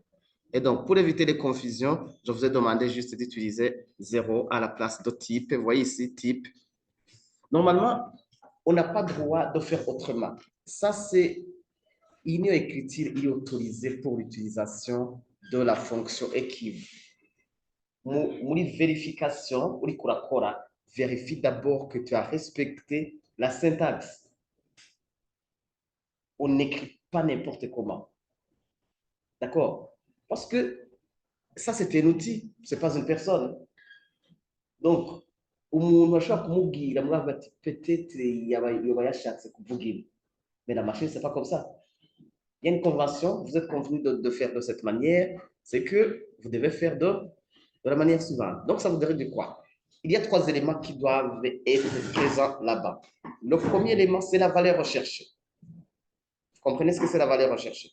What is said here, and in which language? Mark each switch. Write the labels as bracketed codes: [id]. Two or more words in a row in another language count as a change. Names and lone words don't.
[fr] Et donc, pour éviter les confusions, je vous ai demandé juste d'utiliser 0 à la place de type. Vous voyez ici, type. Normalement, on n'a pas le droit de faire autrement. Ça, c'est une écriture autorisée pour l'utilisation de la fonction équivalente. [rw] Muri vérification, uri kurakora, [fr] vérifie d'abord que tu as respecté la syntaxe. On n'écrit pas n'importe comment. D'accord? Parce que ça, c'est un outil, ce n'est pas une personne. Donc, [rw] umuntu ashobora kumubwira muri ati peut-être yaba yashatse kuvugira. [fr] Mais la machine, c'est pas comme ça. Il y a une convention, vous êtes convenu de faire de cette manière, c'est que vous devez faire de la manière suivante. Donc, ça vous dirait de quoi? Il y a trois éléments qui doivent être présents là-bas. Le premier élément, c'est la valeur recherchée. Vous comprenez ce que c'est la valeur recherchée?